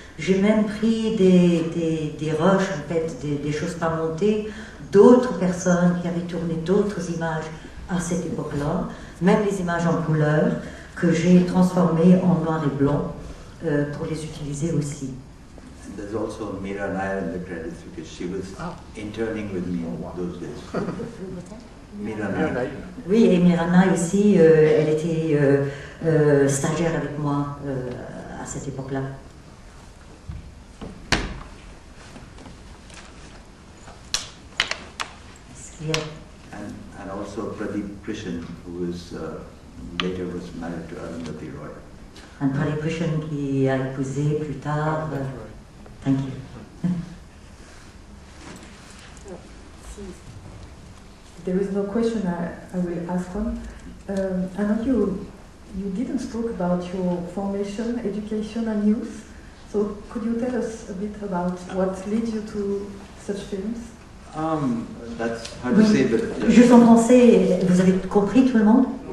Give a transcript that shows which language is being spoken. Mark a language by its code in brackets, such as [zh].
[fr] J'ai même pris des rushs, en fait, des choses pas montées, d'autres personnes qui avaient tourné d'autres images à cette époque-là, même les images en couleur, que j'ai transformées en noir et blanc pour les utiliser aussi. [en] There's also Meera Nair in the credits because she was interning with me in those days. Meera Nair. [fr] Oui, et Mirana aussi, elle était stagiaire avec moi à cette époque-là. Est-ce qu'il y a... [en] And also Pradeep Krishan, who was later was married to Arundhati Roy. [fr] Un Pradeep Krishan qui a épousé plus tard. [en] Thank you. There is no question, I will ask one. I know you didn't talk about your formation, education and youth. So could you tell us a bit about what led you to such films? That's hard to say, but... [fr] Juste en français, vous avez compris tout le monde?